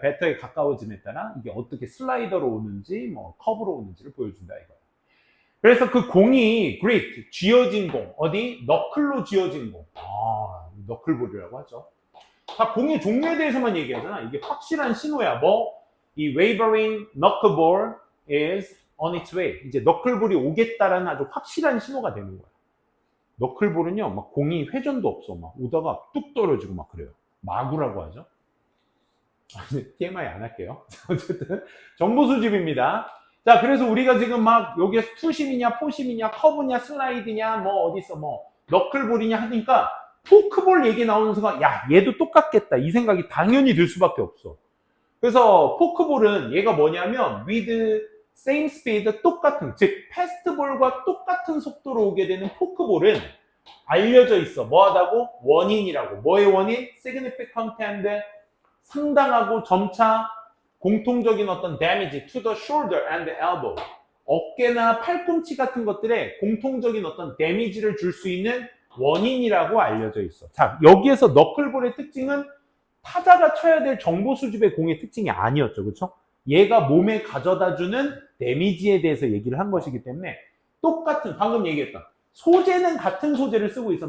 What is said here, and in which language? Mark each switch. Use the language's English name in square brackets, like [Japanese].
[Korean] better에 가까워짐에 따라 이게 어떻게 슬라이더로 오는지 뭐 커브로 오는지를 보여준다 이거야. 그래서 그 공이 grip, 쥐어진 공. 어디? 너클로 쥐어진 공. 너클볼이라고 하죠. 다 공의 종류에 대해서만 얘기하잖아. 이게 확실한 신호야. 이 [English] wavering knuckleball is on its way. [Korean] 이제 너클볼이 오겠다라는 아주 확실한 신호가 되는 거야. 너클볼은요, 막 공이 회전도 없어. 막 오다가 뚝 떨어지고 막 그래요. 마구라고 하죠. TMI 안 할게요. 어쨌든 정보 수집입니다. 자, 그래서 우리가 지금 막 여기에서 투심이냐, 포심이냐, 커브냐, 슬라이드냐, 뭐 어디서 뭐 너클볼이냐 하니까 포크볼 얘기 나오는 순간 야, 얘도 똑같겠다 이 생각이 당연히 들 수밖에 없어. 그래서 포크볼은 얘가 뭐냐면 [English] with same speed [Korean] 똑같은, 즉 패스트볼과 똑같은 속도로 오게 되는 포크볼은 알려져 있어. 뭐하다고? 원인이라고. 뭐의 원인? [English] significant and [Korean] 상당하고 점차 공통적인 어떤 [English] damage to the shoulder and elbow. [Korean] 어깨나 팔꿈치 같은 것들에 공통적인 어떤 데미지를 줄 수 있는 원인이라고 알려져 있어. 자, 여기에서 너클볼의 특징은 타자가 쳐야 될 정보 수집의 공의 특징이 아니었죠. 그렇죠? 얘가 몸에 가져다주는 데미지에 대해서 얘기를 한 것이기 때문에 똑같은, 방금 얘기했던 소재는 같은 소재를 쓰고 있어.